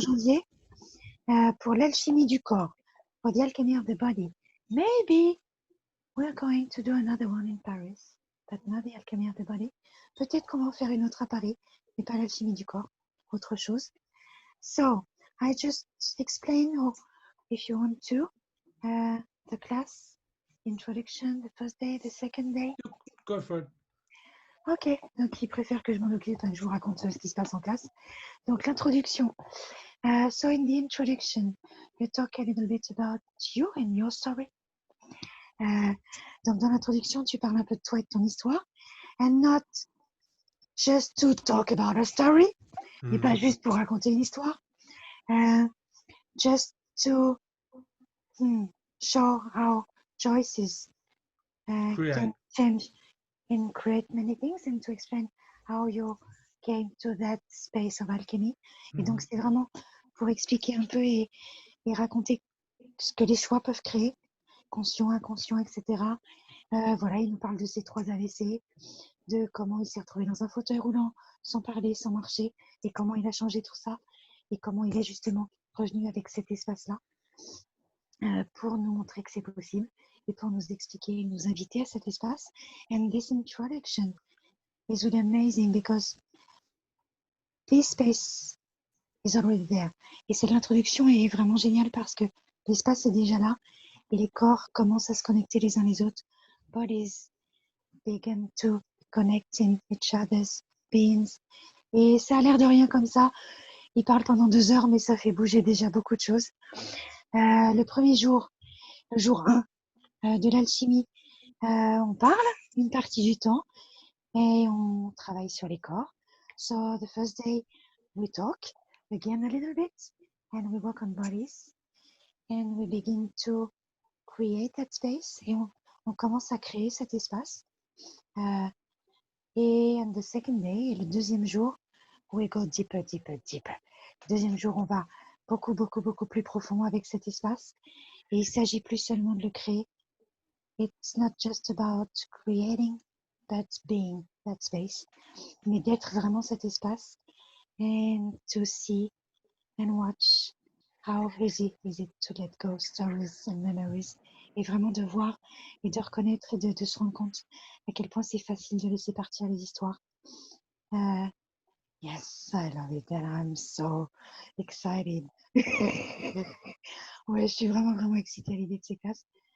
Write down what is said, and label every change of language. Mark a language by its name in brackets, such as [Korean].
[French] janvier, pour l'alchimie du corps, [English] for the alchemy of the body. Maybe we're going to do another one in Paris, but not the alchemy of the body. [French] Peut-être qu'on va en faire une autre à Paris, mais pas l'alchimie du corps, autre chose. [English] So, I just explain, or if you want to, the class, introduction, the first day, the second day. Go for it. [French] Ok, donc il préfère que je m'en occupe, que je vous raconte ce qui se passe en classe. Donc l'introduction. [English] So in the introduction, you talk a little bit about you and your story. [French] Donc dans l'introduction, tu parles un peu de toi et de ton histoire. [English] And not just to talk about a story, [French] et pas juste pour raconter une histoire. [English] Just to show how choices can change and create many things, and to explain how you came to that space of alchemy. [French] Et donc, c'est vraiment pour expliquer un peu et raconter ce que les choix peuvent créer, conscient, inconscient, etc. Voilà, il nous parle de ses 3 AVC, de comment il s'est retrouvé dans un fauteuil roulant, sans parler, sans marcher, et comment il a changé tout ça, et comment il est justement revenu avec cet espace-là, pour nous montrer que c'est possible, et pour nous expliquer, nous inviter à cet espace. [English] And this introduction is really amazing because this space is already there. [French] Et cette introduction est vraiment géniale parce que l'espace est déjà là et les corps commencent à se connecter les uns les autres. [English] Bodies begin to connect in each other's beings. [French] Et ça a l'air de rien comme ça. Il parle pendant 2 heures, mais ça fait bouger déjà beaucoup de choses. Le premier jour, le jour 1 de l'alchimie, on parle une partie du temps et on travaille sur les corps. [English] So the first day, we talk again a little bit and we work on bodies and we begin to create that space [French] et on commence à créer cet espace. [English] Et on the second day, [French] le deuxième jour, [English] we go deeper, deeper, deeper. [French] Le deuxième jour, on va beaucoup, beaucoup, beaucoup plus profond avec cet espace. Et il s'agit plus seulement de le créer. [English] It's not just about creating, but being that space. [French] Mais d'être vraiment cet espace. [English] And to see and watch how easy is it to let go stories and memories. [French] Et vraiment de voir et de reconnaître et de se rendre compte à quel point c'est facile de laisser partir les histoires. [English] Yes, I love it and I'm so excited. [French] Ouais, je suis vraiment, vraiment excitée à l'idée de ces classes.